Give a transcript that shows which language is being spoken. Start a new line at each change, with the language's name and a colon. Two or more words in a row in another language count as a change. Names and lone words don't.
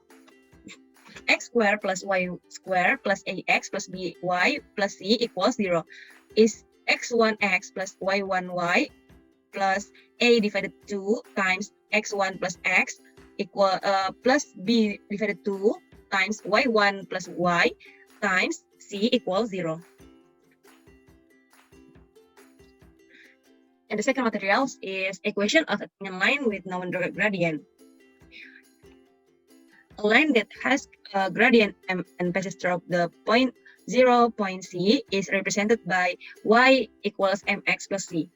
English: And the b, x squared plus y squared plus ax plus by plus c equals 0 is x1x plus y1y plus a divided 2 times x1 plus x equal plus b divided 2 times y1 plus y times c equals 0. And the second materials is equation of a tangent line with known gradient. A line that has a gradient m and passes through the point 0 point C is represented by y equals mx plus c.